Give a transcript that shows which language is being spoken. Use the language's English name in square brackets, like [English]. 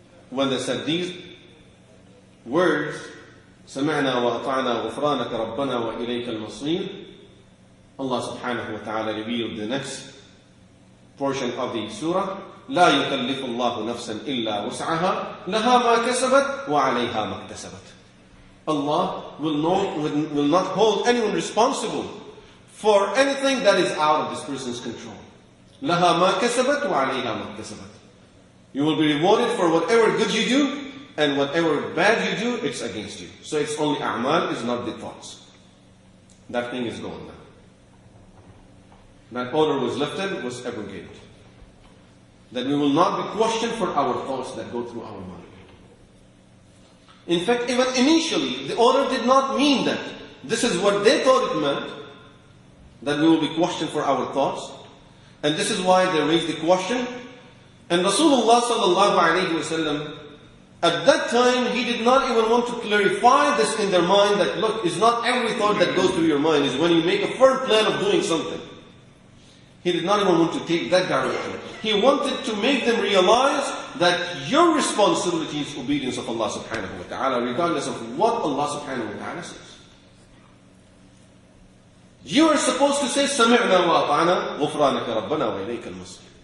[English] When they said these words, [Arabic] سمعنا وأطعنا غفرانك ربنا وإليك المصير, [English] Allah subhanahu wa ta'ala revealed the next portion of the surah, [Arabic] لا يكلف الله نفسا إلا وسعها لها ما كسبت وعليها ما اكتسبت. [English] Allah will not hold anyone responsible for anything that is out of this person's control. [Arabic] لها ما كسبت وعليها ما اكتسبت. [English] You will be rewarded for whatever good you do, and whatever bad you do, it's against you. So it's only a'mal, it's not the thoughts. That thing is gone now. That order was lifted, was abrogated. That we will not be questioned for our thoughts that go through our mind. In fact, even initially, the order did not mean that. This is what they thought it meant, that we will be questioned for our thoughts. And this is why they raised the question. And Rasulullah sallallahu alayhi wa sallam, at that time, he did not even want to clarify this in their mind that, look, it's not every thought that goes through your mind. It's when you make a firm plan of doing something. He did not even want to take that direction. He wanted to make them realize that your responsibility is obedience of Allah subhanahu wa ta'ala, regardless of what Allah subhanahu wa ta'ala says. You are supposed to say, [Arabic] سَمِعْنَا وَأَطَعْنَا غُفْرَانَكَ رَبَّنَا وَإِلَيْكَ الْمَصِيرُ.